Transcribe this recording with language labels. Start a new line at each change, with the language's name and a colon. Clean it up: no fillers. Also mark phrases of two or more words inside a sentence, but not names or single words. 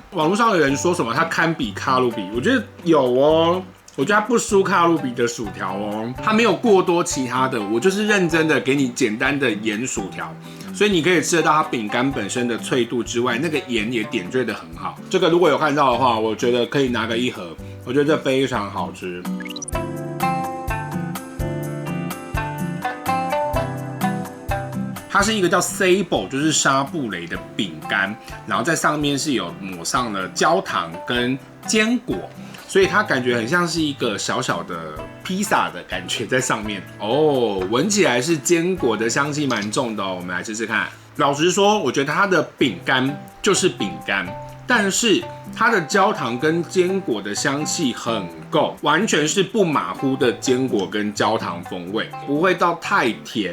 Chinese: 網絡上的人說什麼它堪比卡路比，我覺得有哦。我覺得它不輸卡路比的薯條哦，它沒有過多其他的，我就是認真的給你簡單的鹽薯條，所以你可以吃得到它餅乾本身的脆度之外，那個鹽也點綴得很好。這個如果有看到的話，我覺得可以拿個1盒，我覺得這非常好吃。它是一個叫 Sable， 就是沙布雷的餅乾，然後在上面是有抹上了焦糖跟堅果。所以它感覺很像是一個小小的披薩的感覺在上面哦，聞起來是堅果的香氣蠻重的哦。我們來試試看。老實說，我覺得它的餅乾就是餅乾，但是它的焦糖跟堅果的香氣很夠，完全是不馬虎的堅果跟焦糖風味，不會到太甜。